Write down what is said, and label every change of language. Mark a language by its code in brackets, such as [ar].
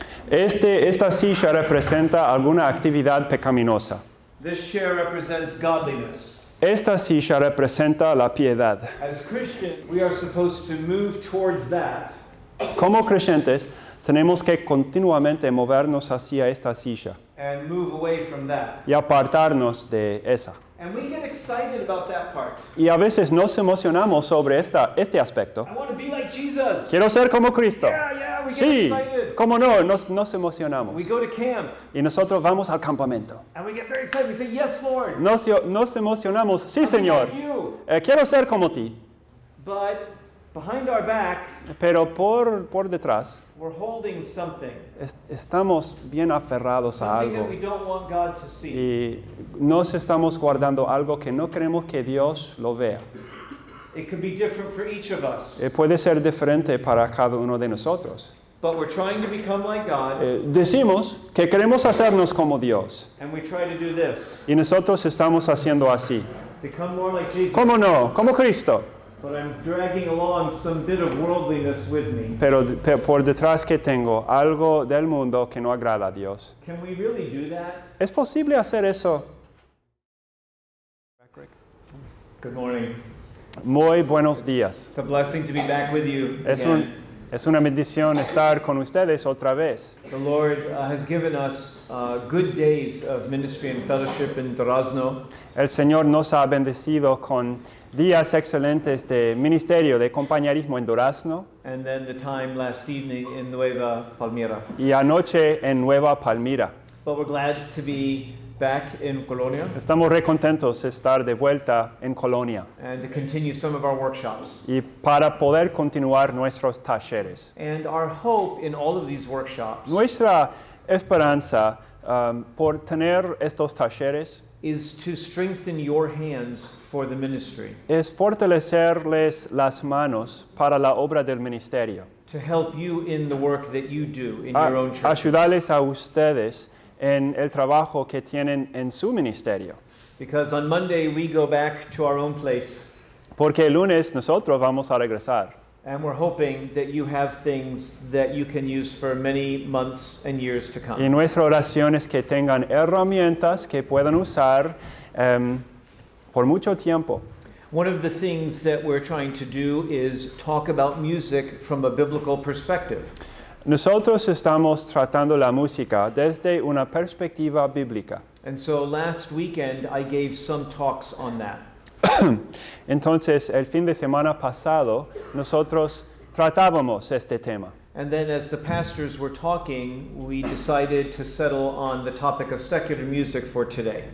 [es] Esta silla representa alguna actividad pecaminosa. [en] This chair represents godliness. [es] Esta silla representa la piedad. [en] As Christians, we are supposed to move towards that. [es] Como creyentes, tenemos que continuamente movernos hacia esta silla [en] And move away from that. [es] y apartarnos de esa. [en] And we get excited about that part. [es] Y a veces nos emocionamos sobre este aspecto. [en] I want to be like Jesus. [es] Quiero ser como Cristo. [en] Yeah, we get [es] Sí, [en] excited. [es] ¿cómo no? Nos emocionamos. [en] We go to camp [es] Y nosotros vamos al campamento. [en] and we get very excited. We say, "Yes, Lord." [es] Nos emocionamos. Sí, [en] I'll be [es] Señor. [en] like you. [es] Quiero ser como ti. [en] But behind our back, [es] Pero por detrás [en] we're holding something. [es] estamos bien aferrados a [en] Something [es] algo. [en] that we don't want God to see. [es] Y nos estamos guardando algo que no queremos que Dios lo vea. [en] It could be different for each of us. [es] Puede ser diferente para cada uno de nosotros. [en] But we're trying to become like God, [es] Decimos que queremos hacernos como Dios. [en] and we try to do this. [es] Y nosotros estamos haciendo así. [en] Become more like Jesus. [es] ¿Cómo no? Como Cristo. [en] But I'm dragging along some bit of worldliness with me. [es] Pero por detrás que tengo algo del mundo que no agrada a Dios. [en] Can we really do that? [es] ¿Es posible hacer eso? [en] Good morning. [es] Muy buenos días. [en] It's a blessing to be back with you again. [es] Es una bendición estar con ustedes otra vez. [en] The Lord has given us good days of ministry and fellowship in Durazno. [es] El Señor nos ha bendecido con días excelentes de ministerio, de compañerismo en Durazno [en] And then the time last evening in Nueva Palmira. [es] y anoche en Nueva Palmira. [en] But we're glad to be back in Colonia [es] Estamos re contentos de estar de vuelta en Colonia [en] and to continue some of our workshops. [es] y para poder continuar nuestros talleres. [en] And our hope in all of these workshops [es] Nuestra esperanza por tener estos talleres [en] is to strengthen your hands for the ministry, [es] es fortalecerles las manos para la obra del ministerio, [en] to help you in the work that you do in your own church. [es] ayudarles a ustedes en el trabajo que tienen en su ministerio. [en] Because on Monday we go back to our own place, [es] Porque el lunes nosotros vamos a regresar [en] and we're hoping that you have things that you can use for many months and years to [es] y [en] come. [es] nuestra oración es que tengan herramientas que puedan usar por mucho tiempo. [en] One of the things that we're trying to do is talk about music from a biblical perspective. [es] Nosotros estamos tratando la música desde una perspectiva bíblica. [en] And so last weekend I gave some talks on that. [es] Entonces, el fin de semana pasado, nosotros tratábamos este tema. [en] And then as the pastors were talking, we decided to settle on the topic of secular music for today.